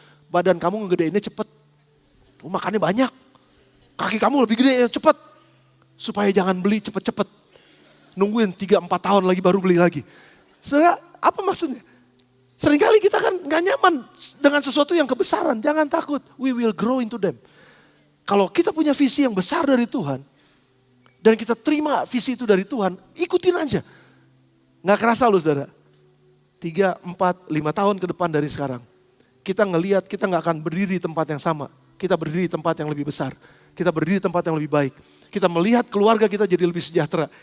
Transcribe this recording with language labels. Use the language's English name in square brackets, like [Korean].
[Indonesian] Badan kamu ngegedeinnya cepet. Makannya banyak. Kaki kamu lebih gede, cepet. Supaya jangan beli cepet-cepet. Nungguin 3-4 tahun lagi baru beli lagi. Saudara, apa maksudnya? Seringkali kita kan gak nyaman dengan sesuatu yang kebesaran. Jangan takut, [English] we will grow into them. [Indonesian] Kalau kita punya visi yang besar dari Tuhan, dan kita terima visi itu dari Tuhan, ikutin aja. Gak kerasa loh saudara. 3, 4, 5 tahun ke depan dari sekarang. Kita ngelihat kita gak akan berdiri di tempat yang sama. Kita berdiri di tempat yang lebih besar. Kita berdiri di tempat yang lebih baik. Kita melihat keluarga kita jadi lebih sejahtera.